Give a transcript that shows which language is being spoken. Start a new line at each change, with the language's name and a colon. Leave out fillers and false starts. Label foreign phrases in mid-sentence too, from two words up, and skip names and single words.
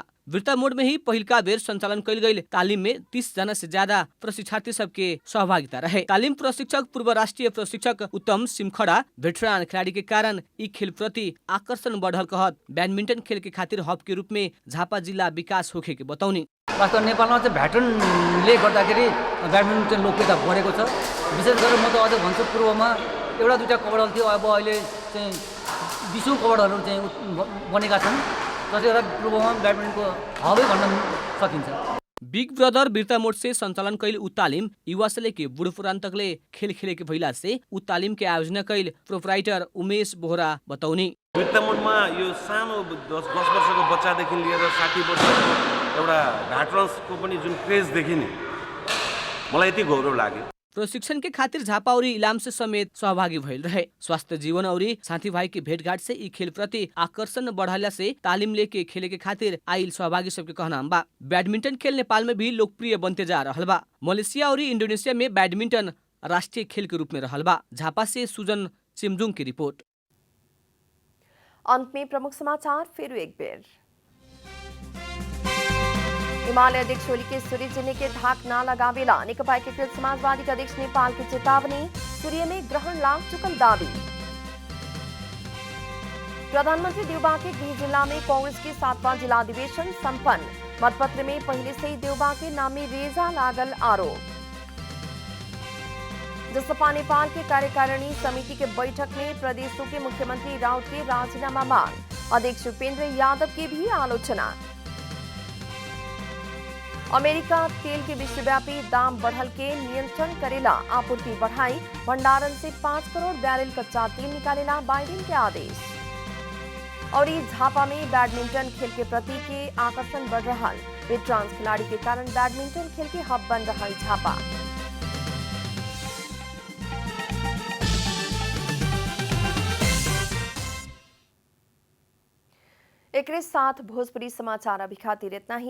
Bhojpuri: वीरता मोड़ में ही पहिलका बेर संचालन कैल गई तालीम में 30 जना से ज्यादा प्रशिक्षार्थी सबके सहभागिता रहे। तालीम प्रशिक्षक पूर्व राष्ट्रीय प्रशिक्षक उत्तम सिमखड़ा वेटरान खिलाड़ी के कारण ई खेल प्रति आकर्षण बढ़ल कहत बैडमिंटन खेल के खातिर हब के रूप में झापा जिल्ला विकास होखे के बताउनी।
Nepali: वास्तव नेपालमा चाहिँ भ्याटनले गर्दाखेरि ब्याडमिन्टन लोकप्रियता बढेको छ। विशेष गरेर म त अझ भन्छु पूर्वमा एउटा दुईटा कपडहरू थियो, अब अहिले चाहिँ 20औं कपडहरू चाहिँ बनेका छन्, जसले गर्दा पूर्वमा ब्याडमिन्टनको हबै भन्न सकिन्छ।
Bhojpuri: बिग ब्रदर वीरता मोड से संचालन कैल उ तालीम युवा से लेके बुढ़ पुरान तकले खेल खेले के भइला से उ तालीम के आयोजना कैल प्रोपराइटर उमेश बोहरा बताउनी।
Nepali: वीरता मोडमा यो सानो 10 वर्षको बच्चादेखि लिएर 60 वर्षको एउटा भ्याटरन्सको पनि जुन क्रेज देखिने मलाई यति गौरव लाग्यो।
Bhojpuri: प्रशिक्षण के खातिर झापा और इलाम से समेत सहभागी भइल रहे। स्वास्थ्य जीवन और साथी भाई के भेंटघाट से ई खेल प्रति आकर्षण बढ़ाला से तालीम लेके खेले के खातिर आइल सहभागी सबके कहना बा। बैडमिंटन खेल नेपाल में भी लोकप्रिय बनते जा रहल बा। मलेशिया और इंडोनेशिया में बैडमिंटन राष्ट्रीय खेल के रूप में रहल बा। झापा से सुजन चिमजुङ की रिपोर्ट। अंत में प्रमुख समाचार फिर एक बेर। हिमालय अध्यक्ष ओली के सूर्य चिन्ह के धाक ना लगावेला नेकपा एकीकृत समाजवादी के अध्यक्ष नेपाल की चेतावनी। सूर्य में ग्रहण लाग चुकल दावी। प्रधानमंत्री देउबा के गृह जिला में कांग्रेस के 7वां जिला अधिवेशन संपन्न। मतपत्र में पहले से ही देउबा के नाम में रेजा लागल आरोप। जसपा नेपाल के कार्यकारिणी समिति के बैठक में प्रदेशों के मुख्यमंत्री राउत के राजीनामा मांग। अध्यक्ष उपेंद्र यादव की भी आलोचना। अमेरिका तेल के विश्वव्यापी दाम बढ़ल के नियंत्रण करेला आपूर्ति बढ़ाई। भंडारण से 5 करोड़ बैरल कच्चा तेल निकालेला बाइडेन के आदेश। और इस झापा में बैडमिंटन खेल के प्रति के आकर्षण बढ़ रहा। वेटरान खिलाड़ी के कारण बैडमिंटन खेल के हब बन रहा झापा। एक साथ भोजपुरी समाचार अभी खातिर इतना ही।